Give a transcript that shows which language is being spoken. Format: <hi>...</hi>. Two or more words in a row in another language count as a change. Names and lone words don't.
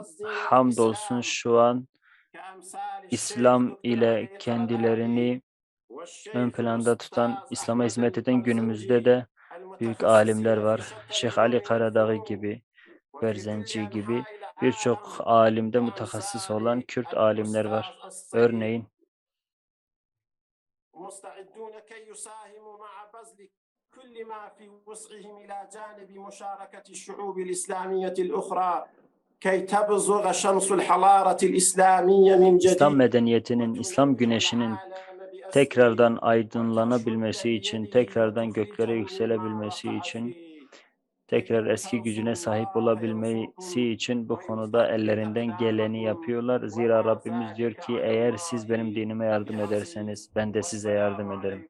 <tr>Hamdolsun şu an İslam ile kendilerini ön planda tutan, İslam'a hizmet eden günümüzde de büyük alimler var. Şeyh Ali Karadağ gibi, Berzenci gibi birçok alimde mütehassıs olan Kürt alimler var. Örneğin</tr> <ar>كل ما في وسعهم إلى جانب مشاركة الشعوب الإسلامية الأخرى كي تبزغ شمس الحضارة الإسلامية من جديد.</ar> <tr>İslam medeniyetinin, İslam güneşinin tekrardan aydınlanabilmesi için, tekrardan göklere yükselebilmesi için, tekrar eski gücüne sahip olabilmesi için bu konuda ellerinden geleni yapıyorlar. Zira Rabbimiz diyor ki eğer siz benim dinime yardım ederseniz ben de size yardım ederim.</tr>